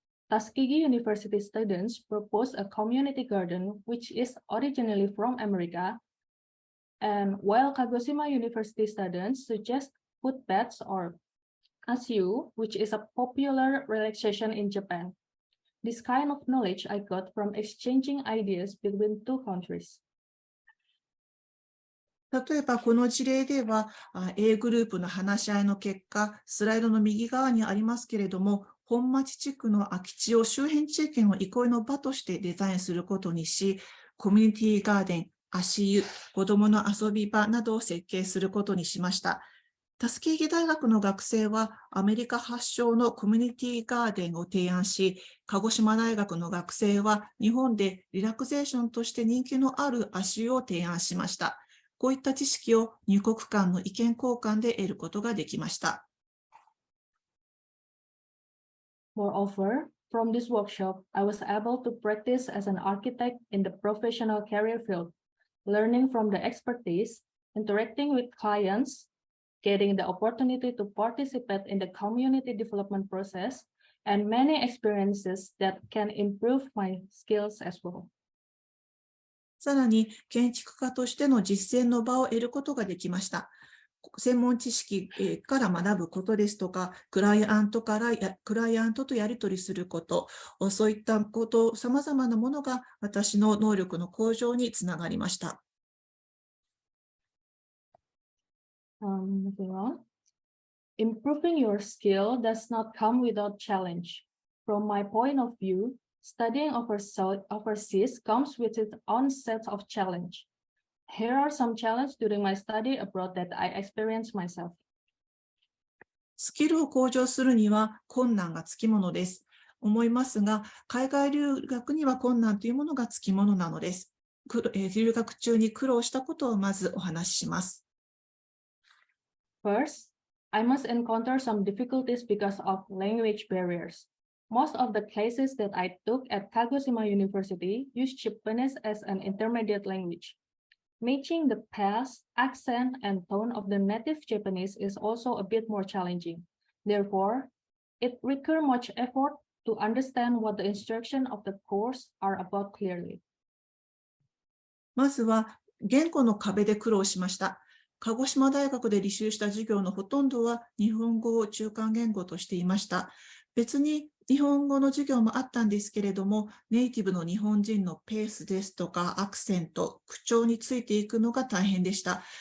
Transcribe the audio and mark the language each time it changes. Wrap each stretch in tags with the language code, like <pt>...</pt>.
<en>Tuskegee University students proposed a community garden, which is originally from America, and while Kagoshima University students suggest footpaths or ASU, which is a popular relaxation in Japan. This kind of knowledge I got from exchanging ideas between two countries.</en> <ja>例えばこの事例では A グループの話し合いの結果、スライドの右側にありますけれども、本町地区の空き地を周辺地域の憩いの場としてデザインすることにし、コミュニティガーデン、足湯、子どもの遊び場などを設計することにしました。タスケーゲ大学の学生はアメリカ発祥のコミュニティガーデンを提案し、鹿児島大学の学生は日本でリラクゼーションとして人気のある足湯を提案しました。こういった知識を入国間の意見交換で得ることができました。</ja> <en>Moreover, from this workshop, I was able to practice as an architect in the professional career field, learning from the expertise, interacting with clients, getting the opportunity to participate in the community development process, and many experiences that can improve my skills as well.</en> <ja>さらに建築家としての実践の場を得ることができました。専門知識から学ぶことですとか、クライアントとやり取りすること、そういったこと、さまざまなものが私の能力の向上につながりました。</ja> <en>Moving on. Improving your skill does not come without challenge. From my point of view, studying overseas comes with its own set of challenge. Here are some challenges during my study abroad that I experienced myself.</en> <ja>スキルを向上するには困難がつきものです。思いますが、海外留学には困難というものがつきものなのです。留学中に苦労したことをまずお話しします。</ja> <en>First, I must encounter some difficulties because of language barriers. Most of the classes that I took at Kagoshima University used Japanese as an intermediate language. Matching the pace, accent, and tone of the native Japanese is also a bit more challenging. Therefore, it requires much effort to understand what the instruction of the course are about clearly.</en> <ja>まずは言語の壁で苦労しました。鹿児島大学で履修した授業のほとんどは日本語を中間言語としていました。別に日本語の授業もあったんですけれども、ネイティブの日本人のペースですとかアクセント、口調についていくのが大変でした。</ja>